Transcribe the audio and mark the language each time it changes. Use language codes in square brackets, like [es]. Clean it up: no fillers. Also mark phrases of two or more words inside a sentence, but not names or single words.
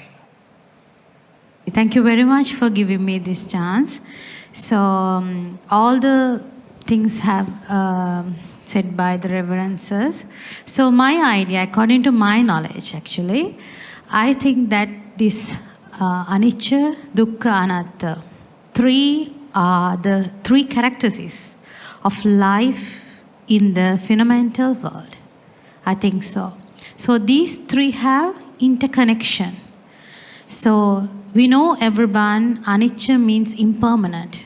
[en] Thank you very much for giving me this chance. So all the things have said by the reverences. So my idea, according to my knowledge actually, I think that this [pi] anicca, dukkha, anatta, [en] three are the three characteristics of life in the fundamental world. I think so. So these three have interconnection. So we know everyone, anicca means impermanent.